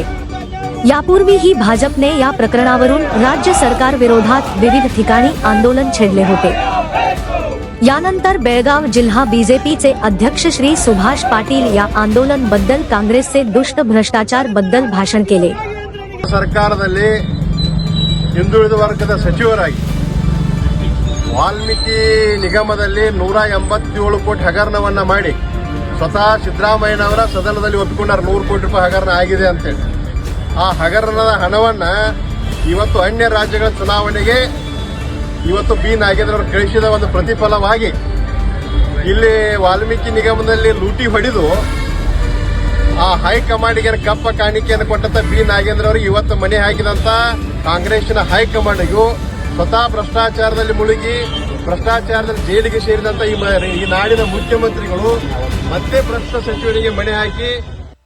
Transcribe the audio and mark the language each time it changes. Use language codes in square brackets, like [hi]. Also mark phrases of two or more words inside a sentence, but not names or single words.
[mr] यापूर्वीही भाजपने या प्रकरणावरून राज्य सरकार विरोधात विविध ठिकाणी आंदोलन छेडले होते. यानंतर बेळगाव जिल्हा बीजेपीचे अध्यक्ष श्री सुभाष पाटील या आंदोलन बद्दल काँग्रेसचे दुष्ट भ्रष्टाचार बद्दल भाषण केले. [kn] ಸರ್ಕಾರದಲ್ಲಿ ಹಿಂದುಳಿದ ವರ್ಗದ ಸಚಿವರಾಗಿ ವಾಲ್ಮೀಕಿ ನಿಗಮದಲ್ಲಿ 187 ಕೋಟಿ ಹಗರಣವನ್ನ ಮಾಡಿ ಸ್ವತಃ ಸಿದ್ದರಾಮಯ್ಯನವರ ಸದನದಲ್ಲಿ ಒಪ್ಪಿಕೊಂಡಾರ 100 ಕೋಟಿ ರೂಪಾಯಿ ಹಗರಣ ಆಗಿದೆ ಅಂತೇಳಿ. ಆ ಹಗರಣದ ಹಣವನ್ನ ಇವತ್ತು ಅನ್ಯ ರಾಜ್ಯಗಳ ಚುನಾವಣೆಗೆ ಇವತ್ತು ಬಿ ನಾಗೇಂದ್ರ ಅವರು ಕಳಿಸಿದ ಒಂದು ಪ್ರತಿಫಲವಾಗಿ ಇಲ್ಲಿ ವಾಲ್ಮೀಕಿ ನಿಗಮದಲ್ಲಿ ಲೂಟಿ ಹೊಡೆದು ಆ ಹೈಕಮಾಂಡ್ಗೆ ಕಪ್ಪ ಕಾಣಿಕೆಯನ್ನು ಕೊಟ್ಟಂತ ಬಿ ನಾಗೇಂದ್ರ ಅವರಿಗೆ ಇವತ್ತು ಮನೆ ಹಾಕಿದಂತ ಕಾಂಗ್ರೆಸ್ನ ಹೈಕಮಾಂಡ್ಗೂ ಸ್ವತಃ ಭ್ರಷ್ಟಾಚಾರದಲ್ಲಿ ಮುಳುಗಿ ಭ್ರಷ್ಟಾಚಾರದಲ್ಲಿ ಜೈಲಿಗೆ ಸೇರಿದಂತ ಈ ನಾಡಿನ ಮುಖ್ಯಮಂತ್ರಿಗಳು ಮತ್ತೆ ಭ್ರಷ್ಟ ಸಚಿವರಿಗೆ ಮಣೆ ಹಾಕಿ